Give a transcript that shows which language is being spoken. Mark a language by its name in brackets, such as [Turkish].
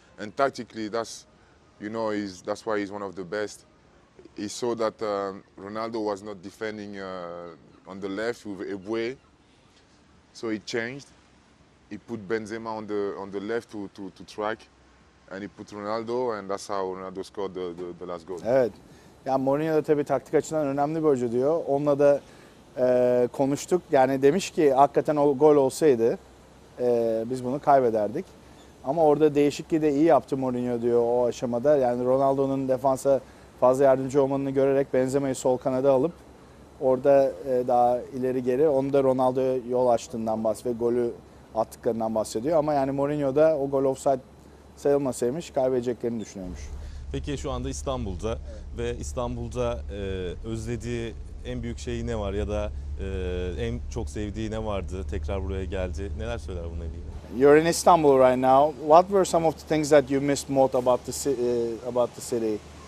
[English] And tactically, that's that's why he's one of the best. He saw that Ronaldo was not defending on the left with Eboué, so he changed. He put Benzema on the left to track, and he put Ronaldo, and that's how Ronaldo scored the last goal. [Turkish] Evet. Yani Mourinho da tabii taktik açıdan önemli bir hoca diyor. Onunla da konuştuk. Yani demiş ki hakikaten o gol olsaydı biz bunu kaybederdik. Ama orada değişikliği de iyi yaptı Mourinho diyor o aşamada. Yani Ronaldo'nun defansa fazla yardımcı olmanını görerek Benzema'yı sol kanada alıp orada daha ileri geri onu da Ronaldo'ya yol açtığından bahsediyor ve golü attıklarından bahsediyor. Ama yani Mourinho da o gol offside sayılmasaymış kaybedeceklerini düşünüyormuş. Peki şu anda İstanbul'da ve İstanbul'da özlediği en büyük şey ne var ya da en çok sevdiği ne vardı? Tekrar buraya geldi. Neler söyler bununla ilgili? [English] You're in Istanbul right now. What were some of the things that you missed most about the city?